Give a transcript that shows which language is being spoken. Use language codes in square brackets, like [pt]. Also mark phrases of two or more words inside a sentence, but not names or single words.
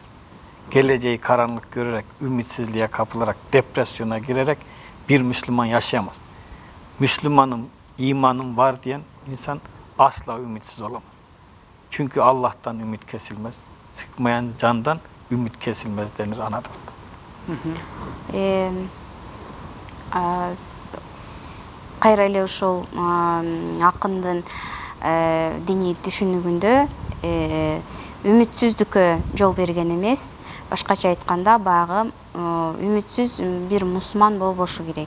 [tr] Geleceği karanlık görerek, ümitsizliğe kapılarak, depresyona girerek bir Müslüman yaşayamaz. Müslümanım, imanım var diyen insan asla ümitsiz olamaz. Çünkü Allah'tan ümit kesilmez. Sıkmayan candan ümit kesilmez denir Anadolu'da. [ky] Кайра эле ушул акындын диний түшүнүгүндө үмүтсүздүккө жол берген эмес. Башкача айтканда баягы үмүтсүз бир мусулман болбошу керек.